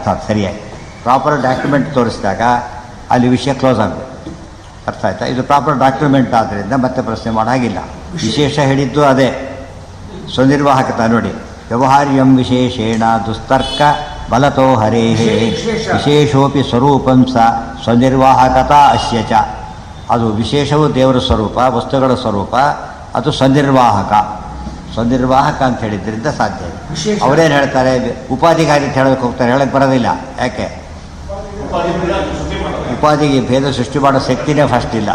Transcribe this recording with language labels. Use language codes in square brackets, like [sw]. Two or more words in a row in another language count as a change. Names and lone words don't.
[kn] ಸರಿಯಾಗಿ [en] proper document [kn] ತೋರಿಸಿದಾಗ ಅಲ್ಲಿ ವಿಷಯ ಕ್ಲೋಸ್ ಆಗಬೇಕು. ಅರ್ಥ ಆಯ್ತಾ? ಇದು [en] proper document [kn] ಆದ್ದರಿಂದ ಮತ್ತೆ ಪ್ರಶ್ನೆ ಮಾಡಾಗಿಲ್ಲ. ವಿಶೇಷ ಹೇಳಿದ್ದು ಅದೇ ಸ್ವನಿರ್ವಾಹಕತ. [sa] ನೋಡಿ, ವ್ಯವಹಾರ್ಯಂ ವಿಶೇಷೇಣ ದುಸ್ತರ್ಕ ಬಲತೋ ಹರೇಹೇ ವಿಶೇಷೋಪಿ ಸ್ವರೂಪಂ ಸ ಸ್ವನಿರ್ವಾಹಕತಾ ಅಸ್ಯ ಚ. [kn] ಅದು ವಿಶೇಷವು ದೇವರ ಸ್ವರೂಪ, ವಸ್ತುಗಳ ಸ್ವರೂಪ, ಅದು ಸ್ವನಿರ್ವಾಹಕ ಅಂತ ಹೇಳಿದ್ರಿಂದ ಸಾಧ್ಯ ಇದೆ. ಅವರೇನು ಹೇಳ್ತಾರೆ? ಉಪಾಧಿಗಾಗಿ ಅಂತ ಹೇಳೋಕ್ಕೆ ಹೋಗ್ತಾರೆ, ಹೇಳಕ್ಕೆ ಬರೋದಿಲ್ಲ. ಯಾಕೆ? ಉಪಾಧಿಗೆ ಭೇದ ಸೃಷ್ಟಿ ಮಾಡೋ ಶಕ್ತಿನೇ ಫಸ್ಟ್ ಇಲ್ಲ.